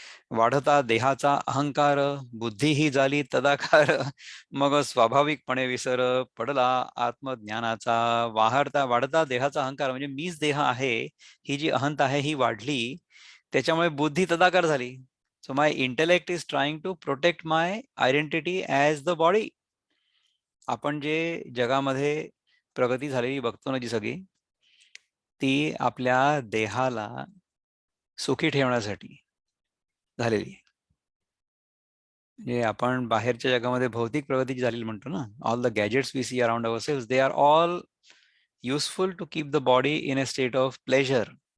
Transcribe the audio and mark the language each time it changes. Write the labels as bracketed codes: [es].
[mr] वाढता देहाचा अहंकार, बुद्धी ही झाली तदाकार, मग स्वाभाविकपणे विसर पडला आत्मज्ञानाचा. वाढता देहाचा अहंकार म्हणजे मीच देह आहे, ही जी अहंता आहे ही वाढली, त्याच्यामुळे बुद्धी तदाकार झाली. [en] So my intellect is trying to protect my identity as the body. [mr] आपण जे जगामध्ये प्रगती झालेली बघतो ना जी सगळी, ती आपल्या देहाला सुखी ठेवण्यासाठी झालेली. म्हणजे आपण बाहेरच्या जगामध्ये भौतिक प्रगती झालेली म्हणतो ना, [en] All the gadgets we see around our cells, they are all useful to keep the body in a state of pleasure.